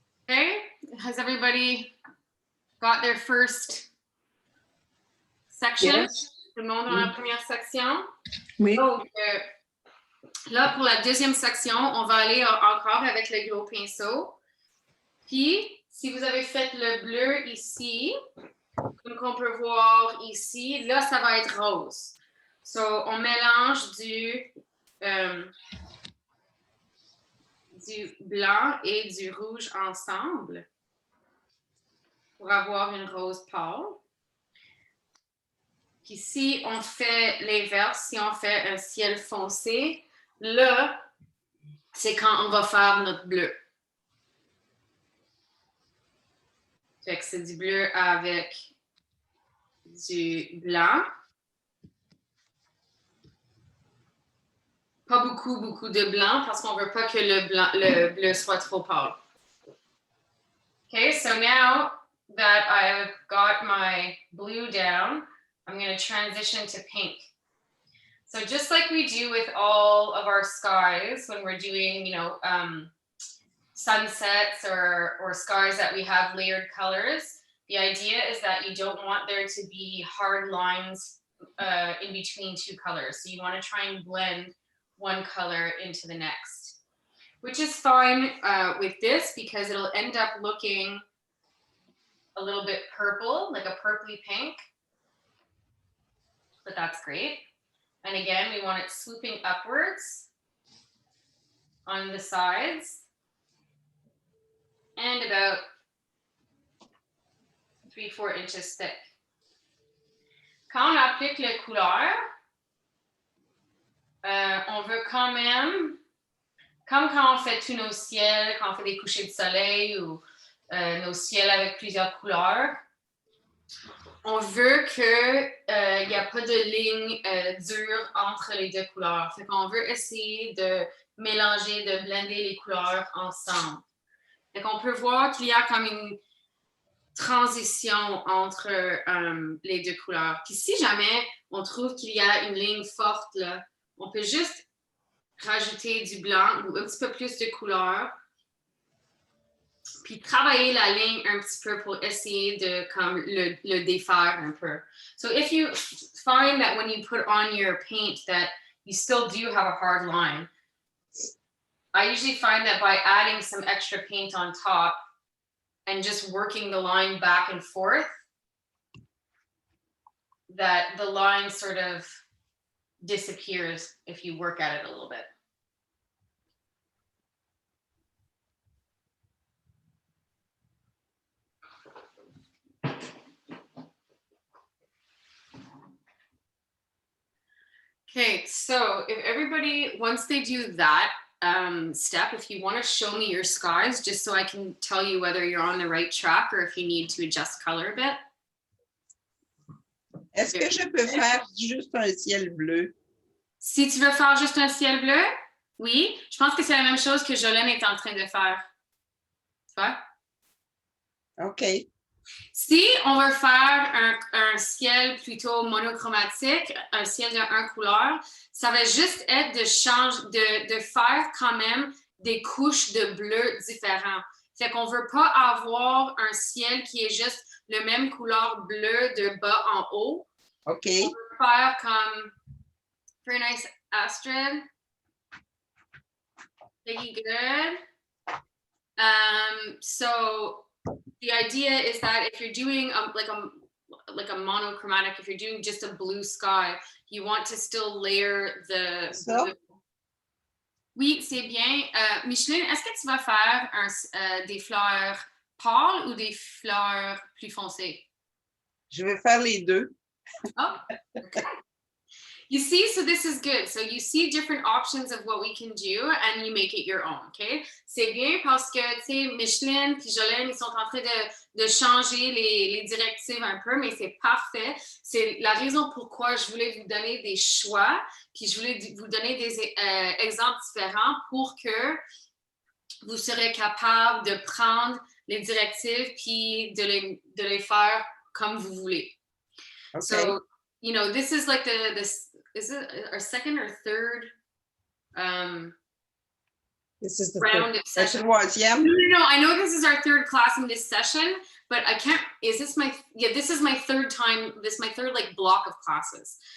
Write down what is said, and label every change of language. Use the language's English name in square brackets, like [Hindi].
[English] Okay, has everybody got their first section? Yes. [French] Tout le monde dans la première section? Oui. Donc, là, pour la deuxième section, on va aller encore avec le gros pinceau. Puis, si vous avez fait le bleu ici, comme on peut voir ici, là, ça va être rose. So, on mélange du blanc et du rouge ensemble pour avoir une rose pâle. Puis si on fait l'inverse, si on fait un ciel foncé, là, c'est quand on va faire notre bleu. Fait que c'est du bleu avec du blanc. Pas beaucoup de blanc parce qu'on veut pas que le bleu soit trop pâle. [English] Okay, so now that I've got my blue down, I'm going to transition to pink. So just like we do with all of our skies when we're doing, you know, sunsets or skies that we have layered colors, the idea is that you don't want there to be hard lines in between two colors. So you want to try and blend one color into the next, which is fine with this because it'll end up looking a little bit purple, like a purpley pink, but that's great. And again, we want it swooping upwards on the sides and about 3-4 inches thick. [French] Quand on applique les couleurs, on veut quand même, comme quand on fait tous nos ciels, quand on fait des couchers de soleil ou nos ciels avec plusieurs couleurs, on veut qu'il n'y a pas de ligne dure entre les deux couleurs. Fait qu'on veut essayer de mélanger, de blender les couleurs ensemble. Fait qu'on peut voir qu'il y a comme une transition entre les deux couleurs. Puis si jamais on trouve qu'il y a une ligne forte, là, on peut juste rajouter du blanc ou un petit peu plus de couleur, puis travailler la ligne un petit peu pour essayer de comme le défaire un peu. [English] So if you find that when you put on your paint that you still do have a hard line, I usually find that by adding some extra paint on top and just working the line back and forth, that the line sort of disappears if you work at it a little bit. Okay, so if everybody, once they do that step, if you want to show me your skies, just so I can tell you whether you're on the right track or if you need to adjust color a bit. [French] Est-ce que je peux faire juste un ciel bleu? Si tu veux faire juste un ciel bleu, oui. Je pense que c'est la même chose que Jolene est en train de faire. Tu vois? OK. Si on veut faire un ciel plutôt monochromatique, un ciel de 1 couleur, ça va juste être de faire quand même des couches de bleu différents. Fait qu'on veut pas avoir un ciel qui est juste le même couleur bleu de bas en haut. OK. On veut faire comme [English] very nice, [French] Astrid. [English] Pretty good. So the idea is that if you're doing like a monochromatic, if you're doing just a blue sky, you want to still layer the [French] Ça? Oui, c'est bien. Micheline, est-ce que tu vas faire des fleurs pâles ou des fleurs plus foncées? Je vais faire les deux. [English] Oh, okay. You see, so this is good. So you see different options of what we can do and you make it your own, okay? [French] C'est bien parce que, tu sais, Micheline puis Jolene, ils sont en train de changer les directives un peu, mais c'est parfait. C'est la raison pourquoi je voulais vous donner des choix, puis je voulais vous donner des exemples différents pour que vous serez capable de prendre les directives puis de les faire comme vous voulez. [English] Okay. So, you know, this is like is it our second or third This is the round of third. session? [French] Troisième. [English] No, I know this is our third class in this session, but I can't, this is my third time, this is my third like block of classes.